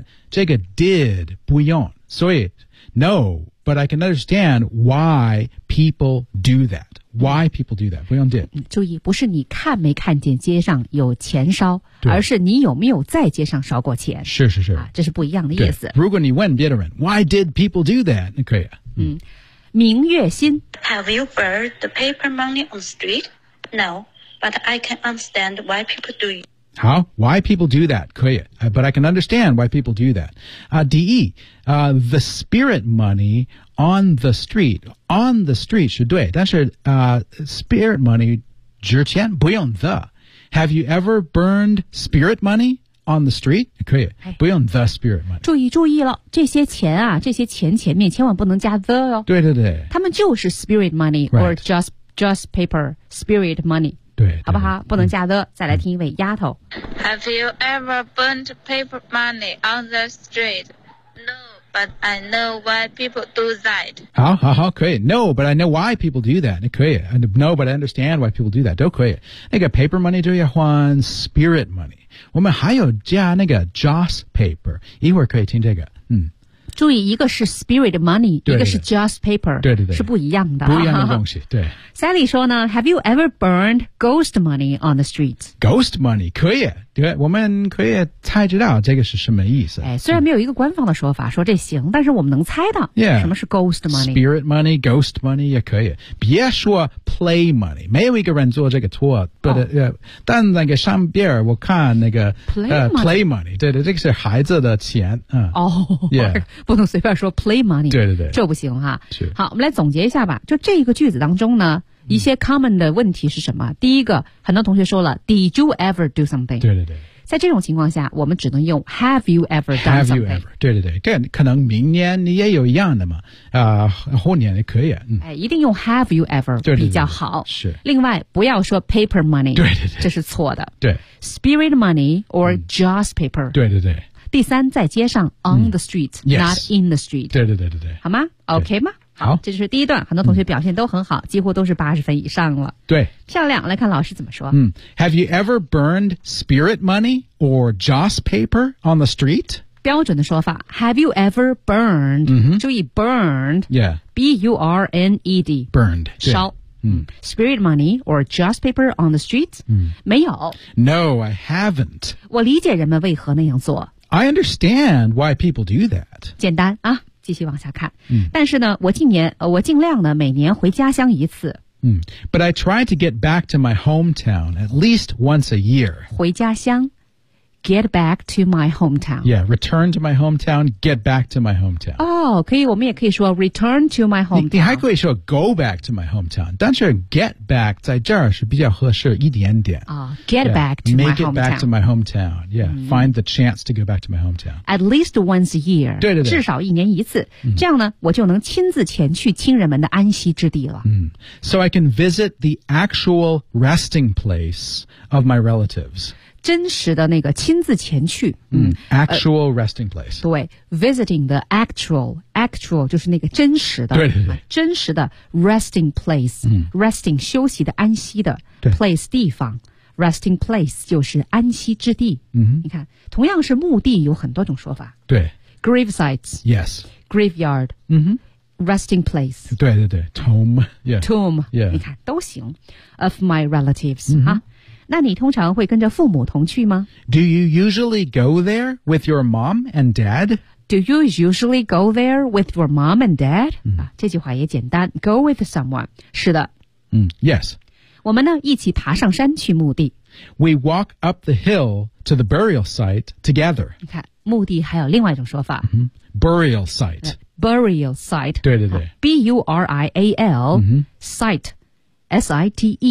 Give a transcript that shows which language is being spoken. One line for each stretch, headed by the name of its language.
Chinese: 这个
English: did
Chinese: 不用，所以
English: no, but I can understand why people do that. Why people do that?
Chinese: 不用
English: did.
Chinese: 注意，不是你看没看见街上有钱烧，而是你有没有在街上烧过钱。是是是，啊，这是不一样的意思。
English: 如果你问别人 why did people do that?
Chinese: 那可以啊。明月心。
English: Have you burned the paper money on the street? No. But I can understand why people do it. How? Why people do that?
Chinese: 可以。
English: But I can understand why people do that. The spirit money on the street. On the street
Chinese: 是对。 但是
English: spirit money
Chinese: 纸钱不用 the.
English: Have you ever burned spirit money on the street?
Chinese: 可以。不用
English: the spirit money.
Chinese: 注意了。这些钱啊，这些钱前面千万不能加 the 哦。对对对。他们就是
English: spirit money、 right. or just paper spirit money.
Chinese: 对，好不好？不能加的。再来听一位丫头。
English: Have you ever burned paper money on the street? No, but I know why people do that.
Chinese: 好好好，可以。
English: No, but I know why people do that.
Chinese: 可以。
English: And no, but I understand why people do that.
Chinese: 都可以。那个 paper money 就要换 spirit money。我们还有加那个 joss paper， 一会儿可以听这个。注意，一个是 spirit money，对对对，一个是 joss paper，对对对，是不一样的，不一样的东西。对
English: ，Sally
Chinese: 说呢
English: ，Have you ever burned ghost money on the streets？
Chinese: Ghost money 可以，对，我们可以猜知道这个是什么意思。哎，虽然没有一个官方的说法说这行，但是我们能猜到，什么是
English: ghost money？ Spirit money， ghost money
Chinese: 也可以，别说
English: play money，
Chinese: 没有一个人做这个错，但那个上边我看那个
English: play money，
Chinese: 对对，这个是孩子的钱，不能随便说 play money，对对对，这不行哈。好，我们来总结一下吧。就这个句子当中呢，一些 common 的问题是什么？第一个，很多同学说了 ，
English: Did you ever do something？
Chinese: 对对对。在这种情况下，我们只能用
English: Have you ever done something？ Have you ever？
Chinese: 对对对，可能明年你也有一样的嘛，后年也可以。哎，一定用
English: Have you ever
Chinese: 比较好。对对对对，是。另外，不要说 paper money，对对对，这是错的。对。
English: Spirit money or joss paper？
Chinese: 对对对。第三，在街上
English: on the street, not in the street.
Chinese: 对对对对对。好吗 ？OK 吗？好，这就是第一段，很多同学表现都很好，几乎都是80分以上了。对，漂亮。来看老师怎么说。
English: 嗯 ，Have you ever burned spirit money or joss paper on the street？
Chinese: 标准的说法
English: ，Have you ever burned？、 Mm-hmm.
Chinese: 注意 burned，
English: yeah， b u r n e d， burned，
Chinese: 烧。 Mm.
English: Spirit money or joss paper on the street?、 Mm.
Chinese: 没有。
English: No, I haven't.
Chinese: 我理解人们为何那样做。
English: I understand why people do that.
Chinese: 简单啊，继续往下看。 Mm. 但是呢，我尽量呢，每年回家乡一次。 Mm.
English: But I try to get back to my hometown at least once a year.
Chinese: 回家乡。
English: Get back to my hometown. Yeah, return to my hometown. Get back to my hometown. Oh, 可以，
Chinese: 我们也可以说
English: return to my hometown.
Chinese: 你还可以说
English: go back to my hometown.
Chinese: 但是
English: get back
Chinese: 在这儿是比较合适一点点。
English: Get back to my hometown. Make it back to my hometown. Yeah,、mm-hmm. find the chance to go back to my hometown. At least once a year.
Chinese: 对对对。至少一年一次。Mm-hmm. 这样呢，我就能亲自前去亲人们的安息之地了。
English: Mm-hmm. So I can visit the actual resting place of my relatives.
Chinese: 真实的那个亲自前去、
English: actual resting place
Chinese: 对
English: visiting the actual
Chinese: 就是那个真实的对对对、真实的
English: resting place、
Chinese: resting 休息的安息的 place 地方 resting place 就是安息之地、你看同样是墓地有很多种说法对
English: grave sites yes graveyard、resting place
Chinese: 对对对 tomb、
English: tomb、 yeah.
Chinese: 你看都行
English: of my relatives、
Chinese: 那你通常会跟着父母同去吗
English: ？Do you usually go there with your mom and dad? Do you usually go there with your mom and dad?、
Chinese: 这句话也简单
English: ，go with someone。
Chinese: 是的。
English: Yes。
Chinese: 我们呢一起爬上山去墓地。
English: We walk up the hill to the burial site together。
Chinese: 你看，墓地还有另外一种说法。
English: Burial site。 Burial site。
Chinese: 对对对。
English: burial、site。 S-I-T-E.